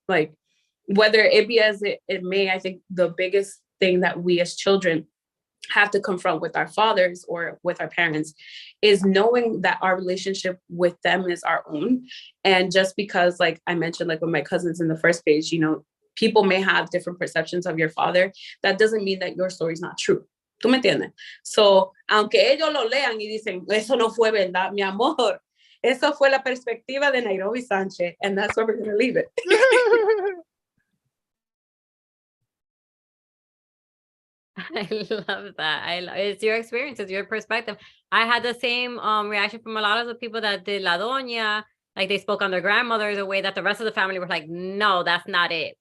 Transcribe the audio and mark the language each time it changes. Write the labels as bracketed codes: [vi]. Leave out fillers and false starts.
[en] Like whether it be as it may, I think the biggest thing that we as children have to confront with our fathers or with our parents is knowing that our relationship with them is our own. And just because, like I mentioned, like with my cousins in the first page, you know, people may have different perceptions of your father. That doesn't mean that your story is not true. [es] ¿Tú me entiendes? So, aunque ellos lo lean y dicen, eso no fue verdad, mi amor. Eso fue la perspectiva de Nairoby Sanchez. [en] And that's where we're going to leave it. I love that. It's your experience, it's your perspective. I had the same reaction from a lot of the people that did La Doña. Like they spoke on their grandmother the way that the rest of the family were like, no, that's not it.